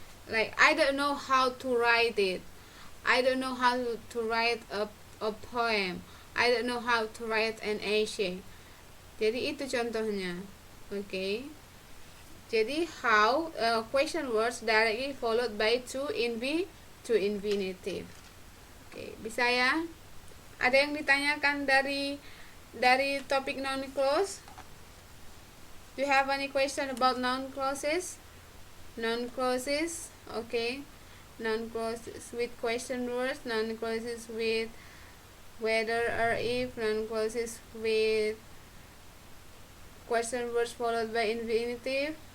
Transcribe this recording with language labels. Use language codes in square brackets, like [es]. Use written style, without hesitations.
[en] Like, I don't know how to write it. I don't know how to write a poem. I don't know how to write an essay. [id] Jadi itu contohnya. [en] Oke. Okay. Jadi how question words directly followed by to infinitive. [id] Oke, okay. Bisa ya? Ada yang ditanyakan dari topik noun clause? [en] Do you have any question about noun clauses? Noun clauses, okay. Noun clauses with question words, noun clauses with whether or if, noun clauses with question words followed by infinitive.